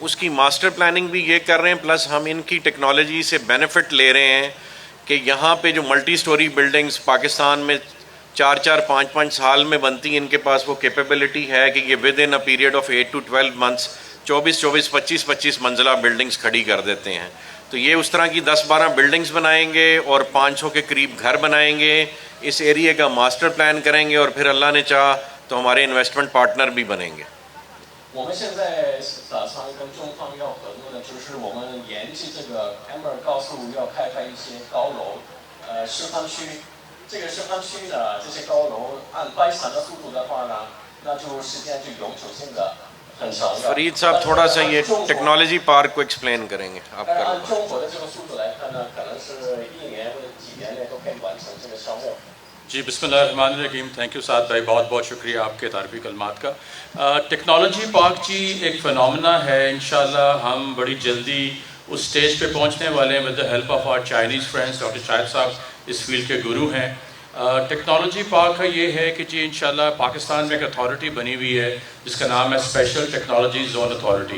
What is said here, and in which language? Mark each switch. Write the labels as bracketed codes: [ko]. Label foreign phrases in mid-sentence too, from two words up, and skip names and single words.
[ur] اس کی [en] master planning [ur] بھی یہ کر رہے ہیں، پلس ہم ان کی ٹیکنالوجی سے بینیفٹ لے رہے ہیں کہ یہاں پہ جو [en] multi story buildings [ur] پاکستان میں 4-5 سال میں بنتی ہیں، ان کے پاس وہ کیپیبلٹی ہے کہ یہ [en] within a period of 8 to 12 months [ur] 24-25 منزلہ بلڈنگز کھڑی کر دیتے ہیں. تو یہ اس طرح کی 10-12 بلڈنگز بنائیں گے اور 500 کے قریب گھر بنائیں گے. اس ایریے کا ماسٹر پلان کریں گے اور پھر اللہ نے چاہا تو ہمارے [en] investment partner [ur] بھی بنیں گے. [zh] 我们现在打算跟中方要合作的，就是我们沿着这个 Amber 高速要开发一些高楼，示范区。这个示范区呢，这些高楼按掰产的速度的话呢，那就时间就永久性的很长的。 [ur] فرید صاحب تھوڑا سا یہ [en] technology park [ur] کو ایکسپلین کریں گے آپ. [zh] 但是按中国的这个速度来看呢，可能是1年或者几年内都可以完成这个项目。 [ur] جی [ar] بسم اللہ الرحمن الرحیم. [en] thank you [ur] سعد بھائی، بہت بہت شکریہ آپ کے تعریفی کلمات کا. [en] technology park [ur] جی ایک فنومنا ہے. انشاءاللہ ہم بڑی جلدی اس سٹیج پہ پہنچنے والے ہیں [en] with the help of our Chinese friends. [ur] ڈاکٹر شاہد صاحب اس فیلڈ کے گرو ہیں. [en] technology park [ur] کا یہ ہے کہ جی انشاءاللہ پاکستان میں ایک اتھارٹی بنی ہوئی ہے جس کا نام ہے [en] special technology zone authority.